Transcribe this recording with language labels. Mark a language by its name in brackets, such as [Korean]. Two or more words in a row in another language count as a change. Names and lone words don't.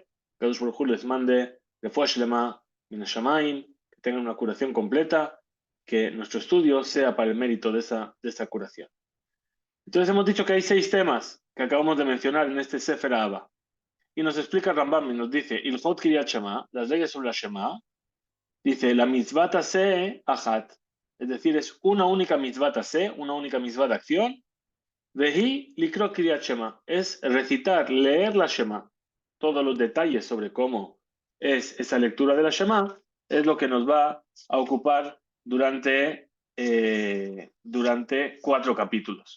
[Spanish] Que Dios por les mande [Hebrew] רפואה שלמה מן השמים, [Spanish] que tengan una curación completa, que nuestro estudio sea para el mérito de esa curación. Entonces hemos dicho que hay 6 temas que acabamos de mencionar en este Sefer Ahava. Y nos explica Rambam y nos dice, [Hebrew] הלכות קריאת שמע, [Spanish] las leyes sobre la Shema, dice, la [Hebrew] מצות עשה אחת, [Spanish] es decir, es una única [Hebrew] מצות עשה, [Spanish] una única mitzvah de acción, [Hebrew] והיא לקרות קריאת שמע, [Spanish] es recitar, leer la Shema. Todos los detalles sobre cómo es esa lectura de la Shema es lo que nos va a ocupar durante 4 capítulos.